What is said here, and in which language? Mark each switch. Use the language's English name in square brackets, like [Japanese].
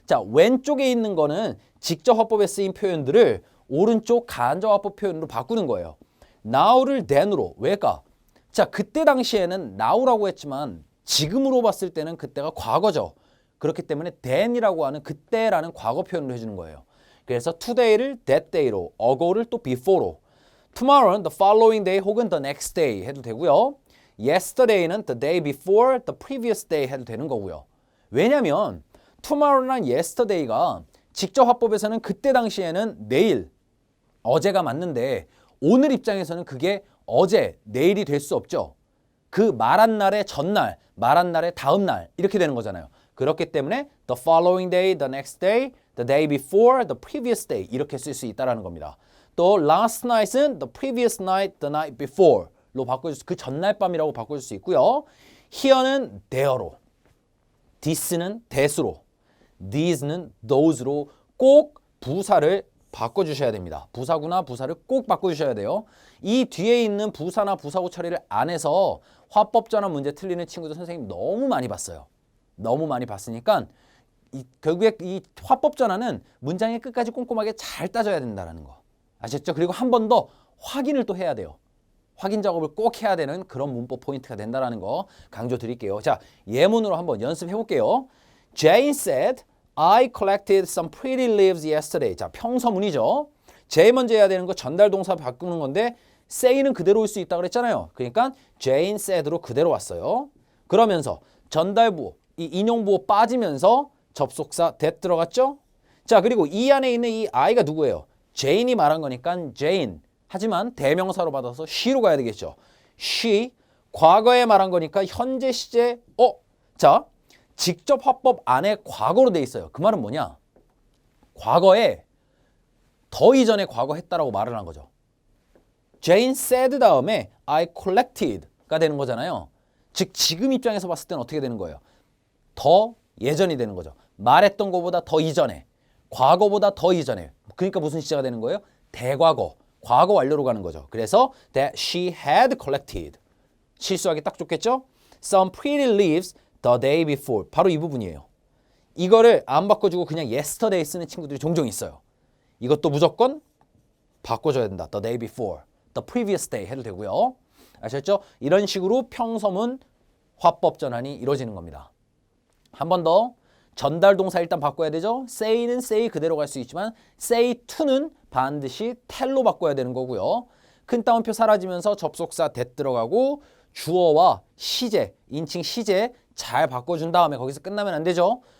[Korean] 자, 왼쪽에 있는 거는 직접 화법에 쓰인 표현들을 오른쪽 간접화법 표현으로 바꾸는 거예요. now를 then으로. 왜일까? 자, 그때 당시에는 now라고 했지만 지금으로 봤을 때는 그때가 과거죠. 그렇기 때문에 then이라고 하는 그때라는 과거 표현을 해주는 거예요. 그래서 today를 that day로, ago를 또 before로, tomorrow는 [English] the following day [Korean] 혹은 [English] the next day [Korean] 해도 되고요. [English] yesterday는 the day before, the previous day [Korean] 해도 되는 거고요. 왜냐면 tomorrow랑 yesterday가 직접 화법에서는 그때 당시에는 내일, 어제가 맞는데 오늘 입장에서는 그게 어제, 내일이 될 수 없죠. 그 말한 날의 전날, 말한 날의 다음 날 이렇게 되는 거잖아요. 그렇기 때문에 [English] the following day, the next day, the day before, the previous day [Korean] 이렇게 쓸 수 있다는 겁니다. 또 last night은 [English] the previous night, the night before [Korean] 로 바꿔줄 수, 그 전날 밤이라고 바꿔줄 수 있고요. here는 there로, this는 that으로, these는 those로 꼭 부사를 바꿔주셔야 됩니다. 부사구나 부사를 꼭 바꿔주셔야 돼요. 이 뒤에 있는 부사나 부사구 처리를 안 해서 화법 전환 문제 틀리는 친구들 선생님 너무 많이 봤어요. 너무 많이 봤으니까 결국에 이 화법 전환은 문장의 끝까지 꼼꼼하게 잘 따져야 된다는 거. 아셨죠? 그리고 한 번 더 확인을 또 해야 돼요. 확인 작업을 꼭 해야 되는 그런 문법 포인트가 된다는 거 강조 드릴게요. 자, 예문으로 한번 연습해 볼게요. [English] Jane said, I collected some pretty leaves yesterday. [Korean] 자, 평서문이죠. 제일 먼저 해야 되는 거 전달 동사 바꾸는 건데 say는 그대로 올 수 있다고 그랬잖아요. 그러니까 [English] Jane said [Korean] 로 그대로 왔어요. 그러면서 전달부, 이 인용부호 빠지면서 접속사 that 들어갔죠? 자, 그리고 이 안에 있는 이 I가 누구예요? Jane이 말한 거니까 Jane. 하지만 대명사로 받아서 she로 가야 되겠죠. she, 과거에 말한 거니까 현재 시제, 자, 직접 화법 안에 과거로 돼 있어요. 그 말은 뭐냐? 과거에 더 이전에 과거 했다라고 말을 한 거죠. [English] Jane said [Korean] 다음에 [English] I collected [Korean] 가 되는 거잖아요. 즉 지금 입장에서 봤을 때는 어떻게 되는 거예요? 더 예전이 되는 거죠. 말했던 것보다 더 이전에, 과거보다 더 이전에. 그러니까 무슨 시제가 되는 거예요? 대과거, 과거 완료로 가는 거죠. 그래서 [English] that she had collected. [Korean] 실수하기 딱 좋겠죠? [English] Some pretty leaves the day before. [Korean] 바로 이 부분이에요. 이거를 안 바꿔주고 그냥 yesterday 쓰는 친구들이 종종 있어요. 이것도 무조건 바꿔줘야 된다. [English] The day before, the previous day [Korean] 해도 되고요. 아셨죠? 이런 식으로 평서문 화법 전환이 이루어지는 겁니다. 한 번 더. 전달 동사 일단 바꿔야 되죠. say는 say 그대로 갈 수 있지만 say to는 반드시 tell로 바꿔야 되는 거고요. 큰 따옴표 사라지면서 접속사 that 들어가고 주어와 시제, 인칭 시제 잘 바꿔준 다음에 거기서 끝나면 안 되죠.